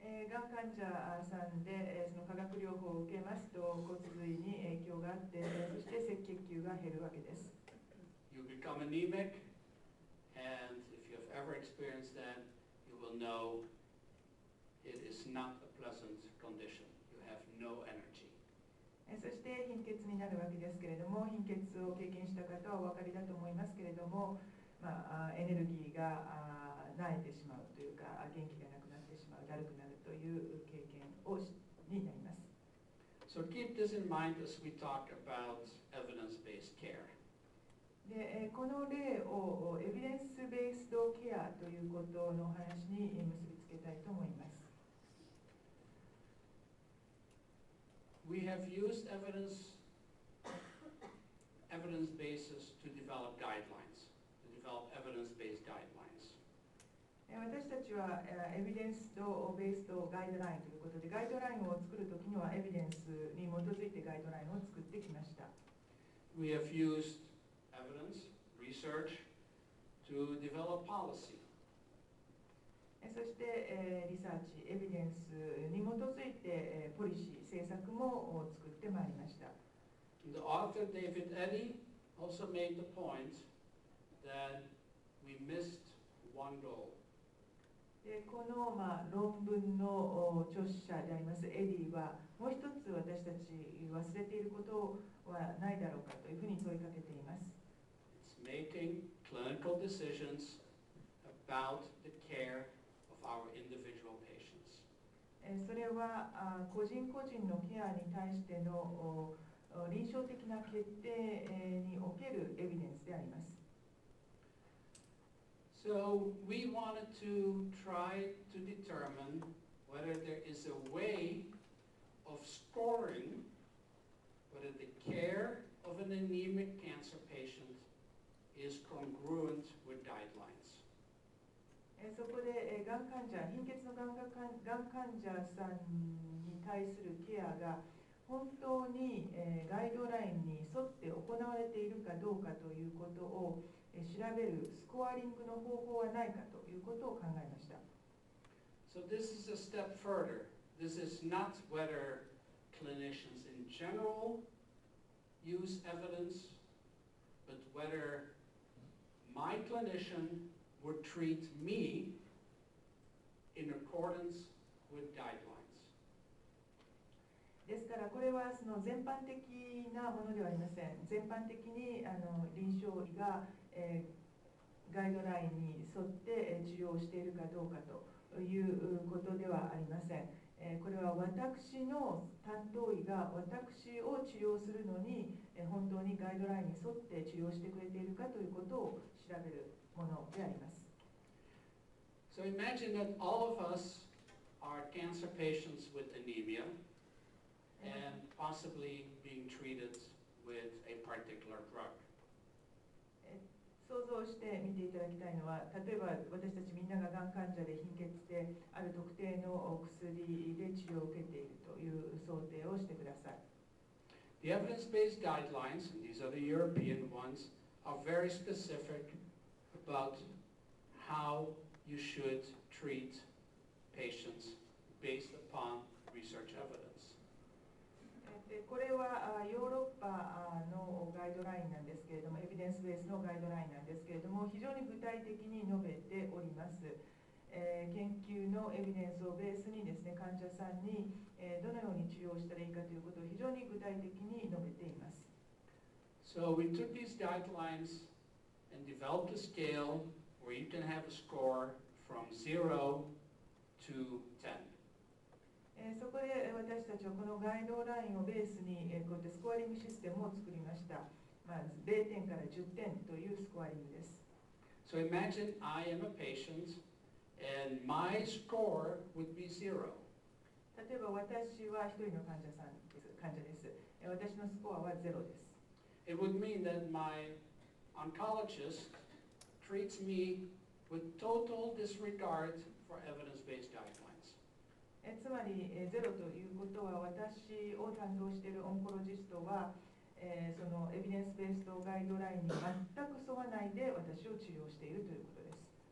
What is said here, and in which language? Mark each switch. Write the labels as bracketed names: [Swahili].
[Japanese] がん患者さんでその化学療法を受けますと骨髄に影響があってそして赤血球が減るわけです。 [English] You become anemic, and if you have ever experienced that, you will know it is not a pleasant condition. You have no energy. [Japanese] そして貧血になるわけですけれども貧血を経験した方はお分かりだと思いますけれども、エネルギーが萎えてしまうというか元気がなくなってしまうだるくなるという経験になります。 [English] So keep this in mind as we talk about evidence-based care. [Japanese] でこの例をエビデンスベースドケアということの話に結びつけたいと思います。 [English] We have used evidence bases to develop guidelines, to develop evidence-based guidelines. [Japanese] 私たちはエビデンスとベースとガイドラインということでガイドラインを作るときにはエビデンスに基づいてガイドラインを作ってきました。 [English] We have used evidence, research, to develop policy. [Japanese] そしてリサーチ、エビデンスに基づいてポリシー、政策も作ってまいりました。 [English] The author David Eddy also made the point that we missed one goal. [Japanese] でこの、論文の著者でありますエディはもう一つ私たち忘れていることはないだろうかというふうに問いかけています。 [English] It's making clinical decisions about the care of our individual patients. [Japanese] それは個人個人のケアに対しての臨床的な決定におけるエビデンスであります。 [English] So we wanted to try to determine whether there is a way of scoring whether the care of an anemic cancer patient is congruent with guidelines. [Japanese] そこでがん患者、貧血のがん患者さんに対するケアが本当に、ガイドラインに沿って行われているかどうかということを、調べるスコアリングの方法はないかということを考えました。 [English] So this is a step further. This is not whether clinicians in general use evidence, but whether my clinician would treat me in accordance with guidelines. [Japanese] ですからこれはその全般的なものではありません。全般的に臨床医が、ガイドラインに沿って治療しているかどうかということではありません。これは私の担当医が私を治療するのに本当にガイドラインに沿って治療してくれているかということを調べるものであります。 [English] So imagine that all of us are cancer patients with anemia and possibly being treated with a particular drug. [Japanese] 想像して見ていただきたいのは、例えば私たちみんなががん患者で貧血である特定の薬で治療を受けているという想定をしてください。 [English] The evidence-based guidelines, and these are the European ones, are very specific about how you should treat patients based upon research evidence. [Japanese] これはヨーロッパのガイドラインなんですけれども、エビデンスベースのガイドラインなんですけれども、非常に具体的に述べております。研究のエビデンスをベースにですね、患者さんにどのように治療したらいいかということを非常に具体的に述べています。 [English] So we took these guidelines and developed a scale where you can have a score from 0 to 10. [Japanese] そこで私たちはこのガイドラインをベースにこうやってスコアリングシステムを作りました。 0点から10点というスコアリングです。 [English] So imagine I am a patient and my score would be 0. [Japanese] 例えば私は一人の患者です。私のスコアは0です。 [English] It would mean that my oncologist treats me with total disregard for evidence-based guidelines. [Japanese] つまり0ということは、私を担当しているオンコロジストは、そのエビデンスベースとガイドラインに全く沿わないで私を治療しているということです。